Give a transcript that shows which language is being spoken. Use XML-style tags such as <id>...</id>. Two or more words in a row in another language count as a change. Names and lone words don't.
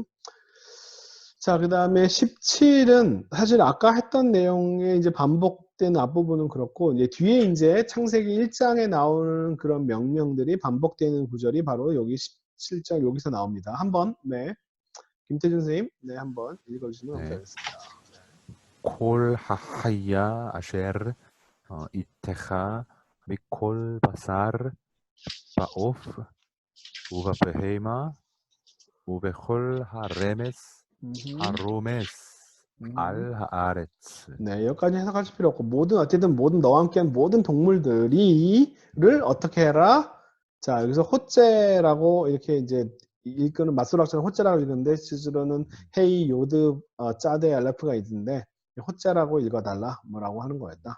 <ko>자, 그 다음에 17은 사실 아까 했던 내용에 이제 반복되는 앞부분은 그렇고, 이제 뒤에 이제 창세기 1장에 나오는 그런 명령들이 반복되는 구절이 바로 여기 17장 여기서 나옵니다. 한번, 네. 김태준 선생님, 네, 한번 읽어주시면 네. 감사하겠습니다.</ko> <he>כל החיה אשר איתך מכל בשר בעוף ובבהמה ובכל הרומס על הארץ.</he> <ko>네, 여기까지 해석하실 필요 없고, 어쨌든 너와 함께한 모든 동물들이를 어떻게 해라? 자, 여기서 호째라고 이렇게 이제 읽는 맞소락처럼 호째라고 읽는데, 실제로는 헤이, 요드, 짜데, 알레프가 있는데, 호째라고 읽어달라, 뭐라고 하는 거였다.</ko>